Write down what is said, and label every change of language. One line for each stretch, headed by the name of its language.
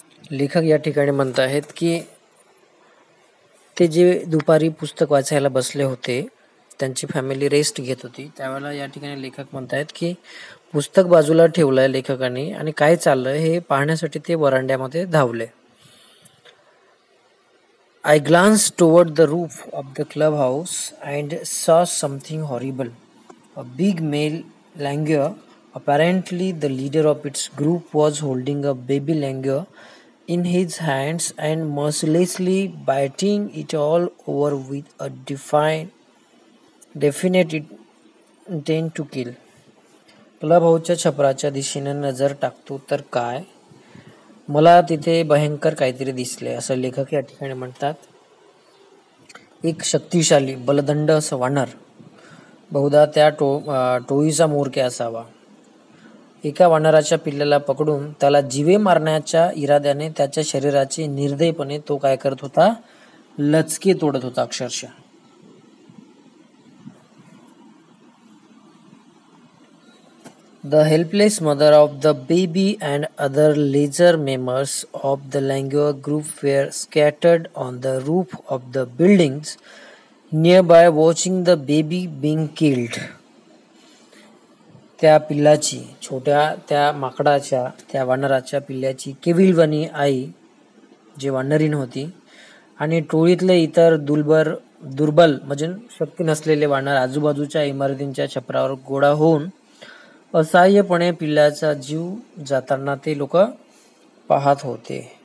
Marathi: लेखक या ठिकाणी म्हणत आहेत की ते जे दुपारी पुस्तक वाचायला बसले होते, त्यांची फॅमिली रेस्ट घेत होती, त्यावेळेला या ठिकाणी लेखक म्हणतायत की पुस्तक बाजूला ठेवलंय लेखकाने आणि काय चाललंय हे पाहण्यासाठी ते वरांड्यामध्ये धावले.
English: I glanced toward the roof of the clubhouse and saw something horrible. A big male langur, apparently the leader of its group, was holding a baby langur in his hands and mercilessly biting it all over with a definite intent to kill.
Marathi: Club हाऊसच्या छपराच्या दिशेने नजर टाकतो तर काय, मला तिथे भयंकर काहीतरी दिसले असं लेखक या ठिकाणी म्हणतात. एक शक्तिशाली बलदंड असं वानर, बहुधा त्या टोळीचा म्होरके असावा, एका वानराच्या पिल्ल्याला पकडून त्याला जीवे मारण्याच्या इराद्याने त्याच्या शरीराचे निर्दयपणे तो काय करत होता, लचके तोडत होता अक्षरशः.
English: The helpless mother of the baby and other lesser members of the langur group were scattered on the roof of the buildings nearby watching the baby being killed.
Marathi: त्या पिल्लाची, छोट्या त्या माकडाच्या, त्या वानराच्या पिल्ल्याची केविलवाणी आई, जे वानरीण होती, आणि टोळीतले इतर दुर्बल म्हणजे शक्ती नसलेले वानर आजूबाजूच्या इमारतींच्या छपरावर गोळा होऊन असहाय्यपणे पिल्ल्याचा जीव जाताना ते लोक पाहत होते.